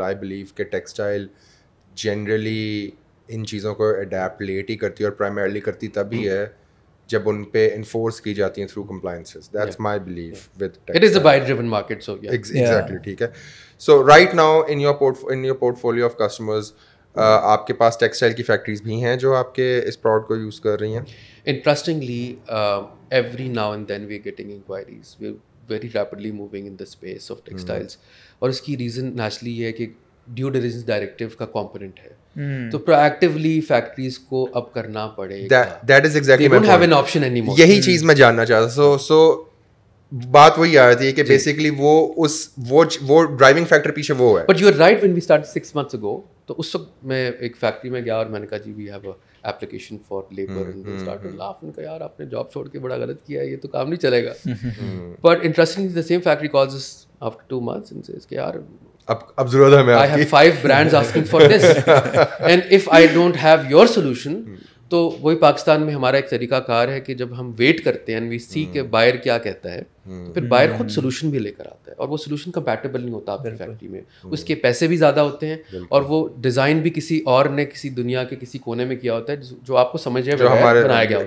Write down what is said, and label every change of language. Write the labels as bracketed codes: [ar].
[ur] I believe کہ textile generally ان چیزوں کو اڈیپٹ لیٹ ہی کرتی ہے, اور پرائمرلی کرتی تبھی ہے جب ان پہ انفورس کی جاتی ہیں through کمپلائنسز. [en] That's my belief with it is a buy driven market. So [ur] exactly ٹھیک ہے. [en] so right now in your portfolio of customers, [ur] آپ کے پاس ٹیکسٹائل کی فیکٹریز بھی ہیں جو آپ کے اس پروڈکٹ کو یوز کر رہی ہیں؟ [en] Interestingly, every now and then we are getting inquiries. We're very rapidly moving in the space of textiles. [ur] اور اس کی ریزن نیچرلی یہ ہے کہ ڈیو ڈیلیجنس ڈائریکٹیو کا کمپوننٹ ہے, تو پروایکٹیولی فیکٹریز کو اب کرنا پڑے گا. [en] That is exactly my point. They don't have an option anymore. [ur] یہی چیز میں جاننا چاہتا ہوں. سو بات وہی آ رہی ہے کہ بیسکلی وہ ڈرائیونگ فیکٹر پیچھے وہ ہے. [en] But you are right, when we started 6 months ago, [ur] تو اس وقت میں ایک فیکٹری میں گیا اور میں نے کہا جی [en] We have a application for labour, and they start to laugh. [ur] ان کا یار آپ نے جاب چھوڑ کے بڑا غلط کیا ہے, یہ تو کام نہیں چلے گا. [en] but interestingly the same factory calls us after 2 months and says [ur] کہ یار اب ضرورت ہے, [en] I have 5 brands asking for this and if I don't have your solution [ur] تو وہی پاکستان میں ہمارا ایک طریقہ کار ہے کہ جب ہم ویٹ کرتے ہیں وی سی کہ بائر کیا کہتا ہے, پھر بائر خود سولوشن بھی لے کر آتا ہے, اور وہ سولوشن کمپیٹیبل نہیں ہوتا آپ کی فیکٹری میں, اس کے پیسے بھی زیادہ ہوتے ہیں, اور وہ ڈیزائن بھی کسی اور نے کسی دنیا کے کسی کونے میں کیا ہوتا ہے جو آپ کو سمجھے بنایا گیا ہوتا ہے,